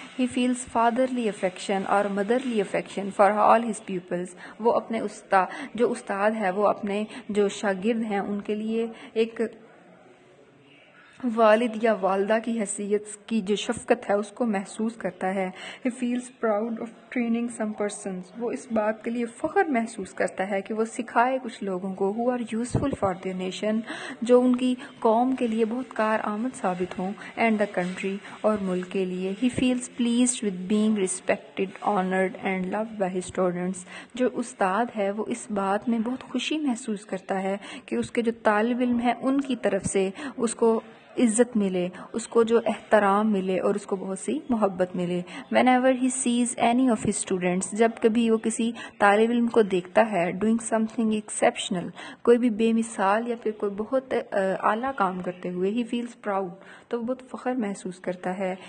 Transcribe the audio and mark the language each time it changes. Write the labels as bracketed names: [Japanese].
[English] he feels fatherly affection [Urdu] اور [English] Motherly affection for all his peoples. [Urdu] وہ اپنے جو استاد ہے وہ اپنے جو شاگرد ہیں ان کے لیے ایک والد یا والدہ کی حیثیت کی جو شفقت ہے اس کو محسوس کرتا ہے. [English] He feels proud of training some persons. [Urdu] وہ اس بات کے لیے فخر محسوس کرتا ہے کہ وہ سکھائے کچھ لوگوں کو [English] who are useful for their nation, [Urdu] جو ان کی قوم کے لیے بہت کارآمد ثابت ہوں, [English] and the country [Urdu] اور ملک کے لیے. [English] He feels pleased with being respected, honored and loved by his students. [Urdu] جو استاد ہے وہ اس بات میں بہت خوشی محسوس کرتا ہے کہ اس کے جو طالب علم ہیں ان کی طرف سے اس کو عزت ملے, اس کو جو احترام ملے اور اس کو بہت سی محبت ملے. [English] whenever he sees any of his students, [Urdu] جب کبھی وہ کسی طالب علم کو دیکھتا ہے [English] doing something exceptional, [Urdu] کوئی بھی بے مثال یا پھر کوئی بہت اعلیٰ کام کرتے ہوئے, [English] he feels proud, [Urdu] تو وہ بہت فخر محسوس کرتا ہے.